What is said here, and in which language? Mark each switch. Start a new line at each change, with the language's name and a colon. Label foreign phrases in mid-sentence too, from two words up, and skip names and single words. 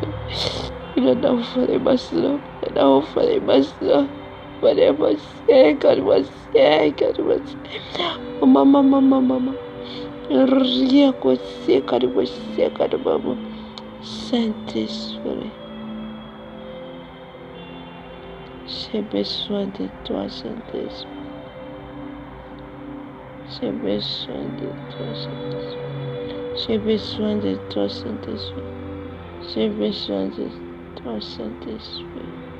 Portuguese: Eu não falei mais não. Eu não falei mais não. Falei você, quero você, quero você. Mamãe. Eu ria com você, quero você, quero mamãe.
French: Saint-Esprit. J'ai besoin de toi, Saint-Esprit. J'ai besoin de toi, Saint-Esprit. J'ai besoin de toi, Saint-Esprit. J'ai besoin de toi, Saint-Esprit.